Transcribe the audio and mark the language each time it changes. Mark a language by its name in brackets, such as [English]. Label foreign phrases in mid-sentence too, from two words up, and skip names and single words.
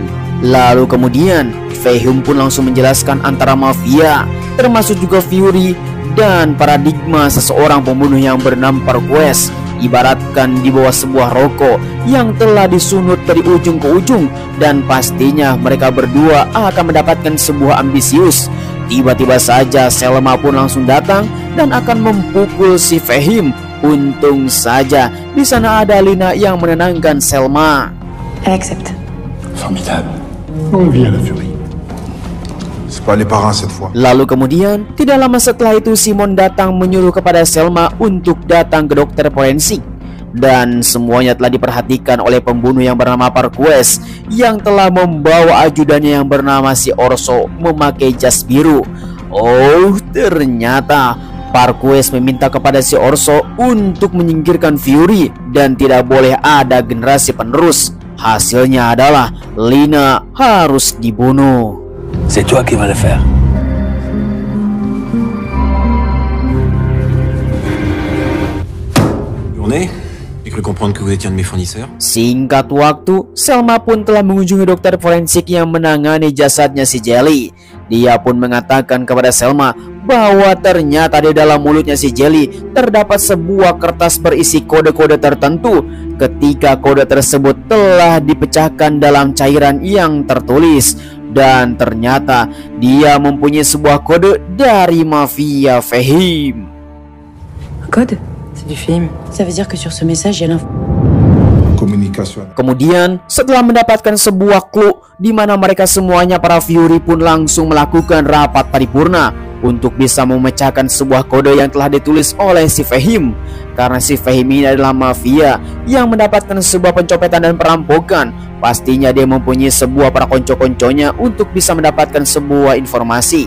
[Indonesian] Lalu kemudian Fehim pun langsung menjelaskan antara mafia, termasuk juga Fury, dan paradigma seseorang pembunuh yang bernama Parquest, ibaratkan di bawah sebuah rokok yang telah disunut dari ujung ke ujung, dan pastinya mereka berdua akan mendapatkan sebuah ambisius. Tiba-tiba saja Selma pun langsung datang dan akan memukul si Fehim. Untung saja di sana ada Lina yang menenangkan Selma. [French] Elle accepte. Formidable. Longue vie à la Fury. C'est pas les parrains cette fois. [Indonesian] Lalu kemudian, tidak lama setelah itu Simon datang menyuruh kepada Selma untuk datang ke dokter forensik. Dan semuanya telah diperhatikan oleh pembunuh yang bernama Parquez, yang telah membawa ajudannya yang bernama si Orso memakai jas biru. Oh, ternyata Parquez meminta kepada si Orso untuk menyingkirkan Fury dan tidak boleh ada generasi penerus. Hasilnya adalah Lina harus dibunuh. [French] C'est toi qui vas le faire. Journée? J'ai cru comprendre que vous étiez un de mes fournisseurs. [Indonesian] Singkat waktu, Selma pun telah mengunjungi dokter forensik yang menangani jasadnya si Jelly. Dia pun mengatakan kepada Selma bahwa ternyata di dalam mulutnya si Jelly terdapat sebuah kertas berisi kode-kode tertentu. Ketika kode tersebut telah dipecahkan dalam cairan yang tertulis, dan ternyata dia mempunyai sebuah kode dari mafia Fehim. [French] Code? C'est du film. Ça veut dire que sur ce message, il y a l'info. Communication. [Indonesian] Kemudian setelah mendapatkan sebuah clue di mana mereka semuanya para Fury pun langsung melakukan rapat paripurna untuk bisa memecahkan sebuah kode yang telah ditulis oleh si Fehim. Karena si Fehim ini adalah mafia yang mendapatkan sebuah pencopetan dan perampokan, pastinya dia mempunyai sebuah para konco-konconya untuk bisa mendapatkan sebuah informasi.